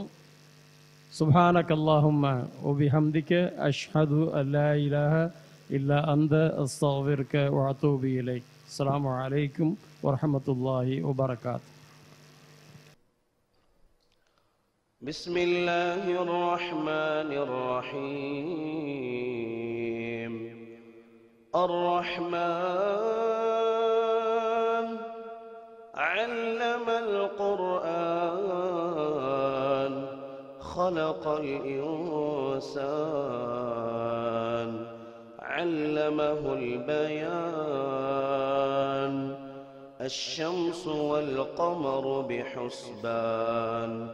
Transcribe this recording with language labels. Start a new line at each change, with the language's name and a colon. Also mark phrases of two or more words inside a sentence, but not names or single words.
Arabic: سبحانك اللهم و بحمدك أشهد ألا إله إلا أنت أستغفرك و أتوب إليك. السلام عليكم و رحمة الله و بركاته. بسم الله الرحمن الرحيم. الرحمن علم القرآن خلق الإنسان علمه البيان الشمس والقمر بحسبان